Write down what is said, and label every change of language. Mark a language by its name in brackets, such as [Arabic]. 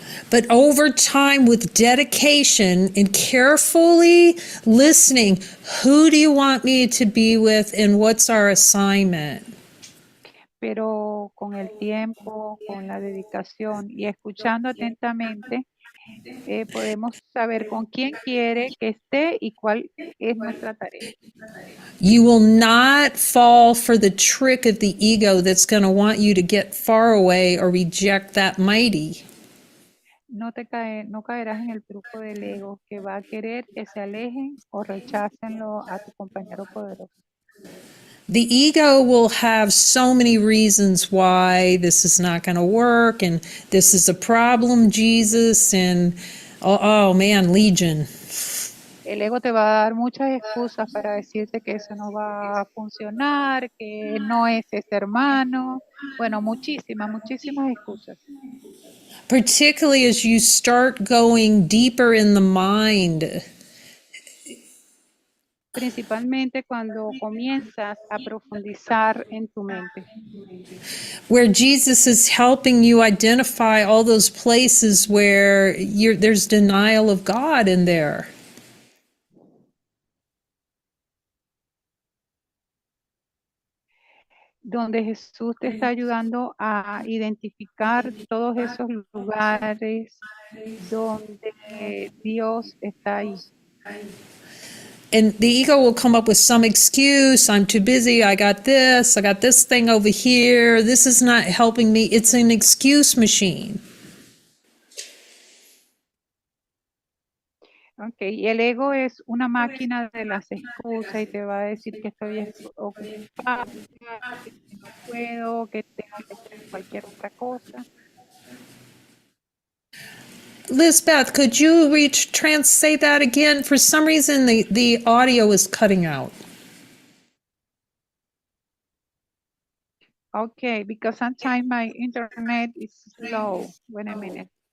[English] But over time, with dedication and carefully listening, who do you want me to be with and what's our assignment? [Spanish] Pero con el tiempo, con la dedicación y escuchando atentamente, podemos saber con quién quiere que esté y cuál es nuestra tarea. [English] You will not fall for the trick of the ego that's going to want you to get far away or reject that mighty. [Spanish] No caerás en el truco del ego que va a querer que se alejen o rechácenlo a tu compañero poderoso. [English] The ego will have so many reasons why this is not going to work, and this is a problem, Jesus, and oh man, Legion. [Spanish] El ego te va a dar muchas excusas para decirte que eso no va a funcionar, que no es ese hermano. Bueno, muchísimas excusas. [English] Particularly as you start going deeper in the mind. [Spanish] Principalmente cuando comienzas a profundizar en tu mente. [English] Where Jesus is helping you identify all those places where there's denial of God in there. [Spanish] donde Jesús te está ayudando a identificar todos esos lugares donde Dios está ahí. [English] And the ego will come up with some excuse. I'm too busy. I got this thing over here. This is not helping me. It's an excuse machine. [Spanish] Okay, y el ego es una máquina de las excusas y te va a decir que estoy ocupada, que no puedo, que tengo que hacer cualquier otra cosa. [English] Lisbeth, could you say that again? For some reason, the audio is cutting out. Okay, because sometimes my internet is slow. Wait a minute.